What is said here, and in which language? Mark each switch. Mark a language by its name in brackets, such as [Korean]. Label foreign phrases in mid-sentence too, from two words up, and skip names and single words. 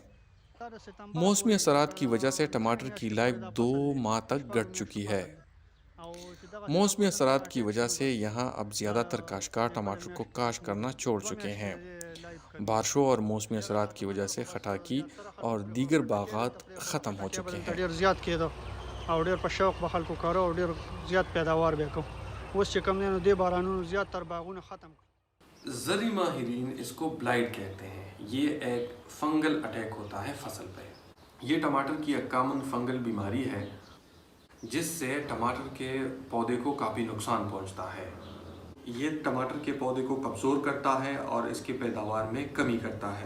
[Urdu] موسمی اثرات کی وجہ سے ٹماٹر کی لائف 2 ماہ تک گھٹ چکی ہے۔ موسمی اثرات کی وجہ سے یہاں اب زیادہ تر کاشتکار ٹماٹر کو کاشت کرنا چھوڑ چکے ہیں۔ بارشوں اور موسمی اثرات کی وجہ سے خٹاکی اور دیگر باغات ختم ہو چکے ہیں۔ [Pashto] ډیر زیات کېدو او ډیر په شوق به خلکو کارو او ډیر زیات پیداوار به کوم. اوس چې کوم دی نو د بارانونو زیات تر باغونه ختم. [Urdu] زرعی ماہرین اس کو بلائٹ کہتے ہیں۔ یہ ایک فنگل اٹیک ہوتا ہے فصل پہ۔ یہ ٹماٹر کی ایک کامن فنگل بیماری ہے جس سے ٹماٹر کے پودے کو کافی نقصان پہنچتا ہے۔ یہ ٹماٹر کے پودے کو کمزور کرتا ہے اور اس کی پیداوار میں کمی کرتا ہے۔